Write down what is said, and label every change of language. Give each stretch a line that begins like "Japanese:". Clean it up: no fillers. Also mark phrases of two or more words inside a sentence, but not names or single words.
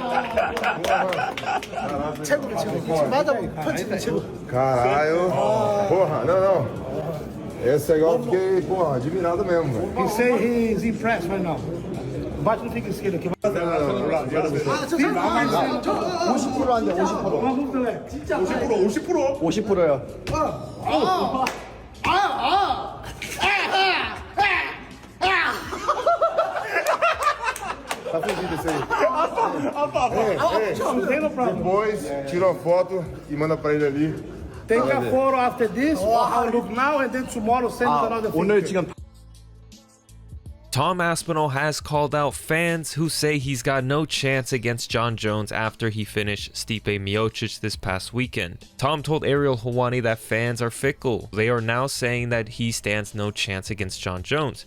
Korean: 최고. 맞아, 펀치 최고.
Portuguese: Caralho. Porra, não. Esse aí eu fiquei, porra, admirado mesmo, velho.
English: He say he's impressed right now.
Portuguese: Bate no fica esquerdo aqui.
Korean: 50% 한대, 50%. 진짜 50%야.
Portuguese: Tá fugindo isso aí. Depois, tira uma foto e manda pra ele ali.
English: Take a photo after this, how it look now, and then tomorrow send another picture. Tom Aspinall has called out fans who say he's got no chance against Jon Jones after he finished Stipe Miocic this past weekend. Tom told Ariel Helwani that fans are fickle. They are now saying that he stands no chance against Jon Jones.